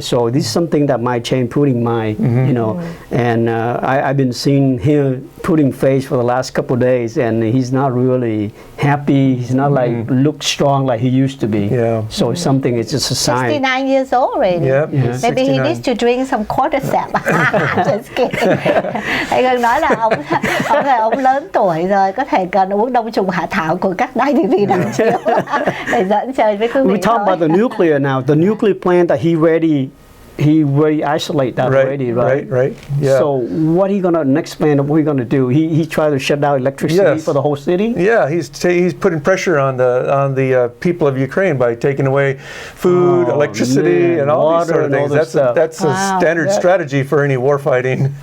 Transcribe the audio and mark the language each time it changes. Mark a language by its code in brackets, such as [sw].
[en] So this is something that might change Putin's mind. And I've been seeing him Putin face for the last couple of days, and he's not really happy. He's not look strong like he used to be. Yeah. So it's something. It's just a sign. 69 years old already. Yep. Maybe 69. He needs to drink some cordyceps. Just kidding. [vi] Thầy Ngân nói là ông lớn tuổi rồi, có thể cần uống đông trùng hạ thảo của các đài TV đằng chiếu để dẫn chơi với quý vị. [en] We talk about the nuclear now. The nuclear plant that he very isolate that already, right? Right. Yeah. So what he gonna next plan? What he gonna do? He tried to shut down electricity for the whole city. Yeah, he's putting pressure on the people of Ukraine by taking away food, electricity, and all these sort of things. That's a standard strategy for any war fighting.